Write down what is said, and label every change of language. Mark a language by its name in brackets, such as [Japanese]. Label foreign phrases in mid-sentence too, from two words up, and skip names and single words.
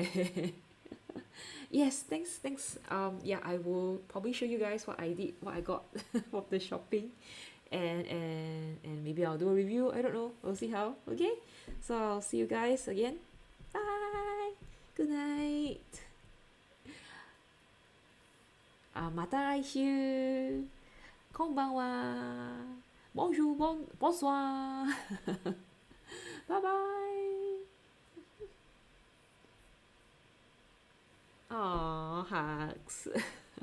[English] Yes, thanks. Yeah, I will probably show you guys what I did, what I got from the shopping, and maybe I'll do a review. I don't know. We'll see how. Okay, so I'll see you guys again. Bye. Good night. [Japanese] また来週。 [French] こんばんは。Bonjour, bonsoir. [English] Bye bye. Aw, hugs.